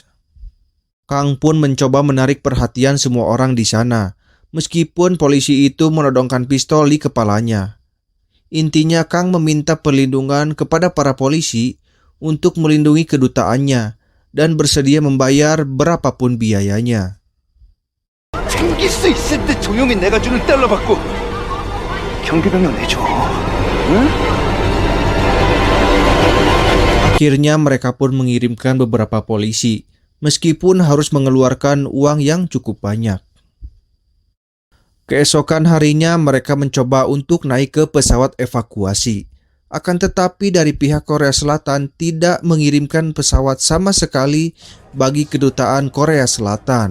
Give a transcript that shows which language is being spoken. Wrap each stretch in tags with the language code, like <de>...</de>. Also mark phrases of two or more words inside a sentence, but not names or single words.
<id>Kang pun mencoba menarik perhatian semua orang di sana, meskipun polisi itu menodongkan pistol di kepalanya. Intinya Kang meminta perlindungan kepada para polisi untuk melindungi kedutaannya dan bersedia membayar berapapun biayanya.</id> <ko>챙길 수 있을 때 조용히 내가 주는 달러 받고 경비병력 내줘. 응?</ko> <id>Akhirnya mereka pun mengirimkan beberapa polisi, meskipun harus mengeluarkan uang yang cukup banyak. Keesokan harinya mereka mencoba untuk naik ke pesawat evakuasi. Akan tetapi dari pihak Korea Selatan tidak mengirimkan pesawat sama sekali bagi kedutaan Korea Selatan.</id>